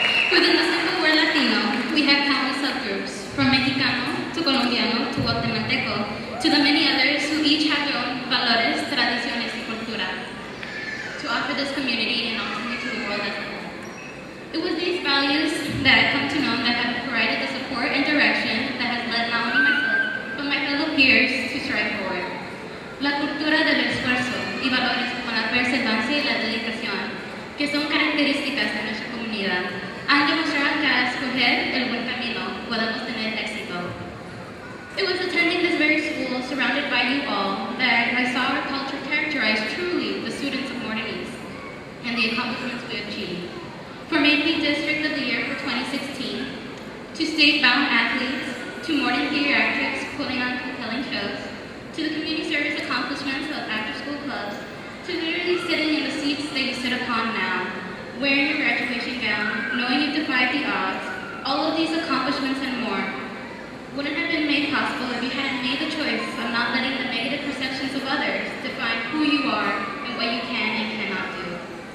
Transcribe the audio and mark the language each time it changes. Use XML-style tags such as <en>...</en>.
<en>Within the simple word Latino, we have countless subgroups, from Mexicano to Colombiano to Guatemalteco, to the many others who each have their own</en> <es>valores, tradiciones, y cultura</es> <en>to offer this community and ultimately to the world as a whole. It was these values that I've come to know that have provided the support and direction that has led not only myself, but my fellow peers to strive forward.</en> <es>La cultura del esfuerzo y valores como la perseverancia y la dedicación, que son características de nuestra comunidad, han demostrado que al escoger el buen camino podemos tener éxito.</es> <en>It was attending this very school, surrounded by you all, that I saw our culture characterize truly the students of Morton East and the accomplishments we achieved. From AP District of the Year for 2016, to state-bound athletes, to Morton Theatrics putting on compelling shows, to the community service accomplishments of after-school clubs, to literally sitting in the seats that you sit upon now, wearing your graduation gown, knowing you've defied the odds, all of these accomplishments and more wouldn't have been made possible if you hadn't made the choice of not letting the negative perceptions of others define who you are and what you can and cannot do.</en>